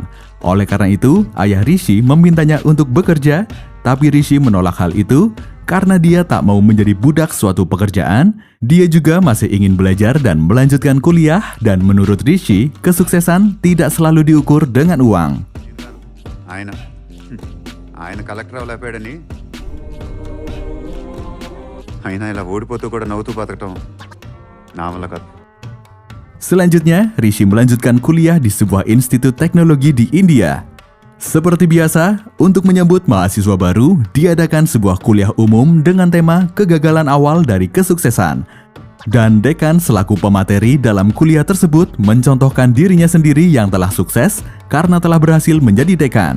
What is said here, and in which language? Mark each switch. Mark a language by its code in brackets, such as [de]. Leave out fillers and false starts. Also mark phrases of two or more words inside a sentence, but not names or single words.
[id] Oleh karena itu, ayah Rishi memintanya untuk bekerja, tapi Rishi menolak hal itu karena dia tak mau menjadi budak suatu pekerjaan. Dia juga masih ingin belajar dan melanjutkan kuliah, dan menurut Rishi, kesuksesan tidak selalu diukur dengan uang. [te] ఆయన కలెక్టర్ అవ్వలేపాడని ఆయన ఇలా ఓడిపోతూ కూడా నవ్వుతూ బతకటం నా వల్ల కాదు. [id] Selanjutnya, Rishi melanjutkan kuliah di sebuah institut teknologi di India. Seperti biasa, untuk menyambut mahasiswa baru, diadakan sebuah kuliah umum dengan tema kegagalan awal dari kesuksesan. Dan dekan selaku pemateri dalam kuliah tersebut mencontohkan dirinya sendiri yang telah sukses karena telah berhasil menjadi dekan.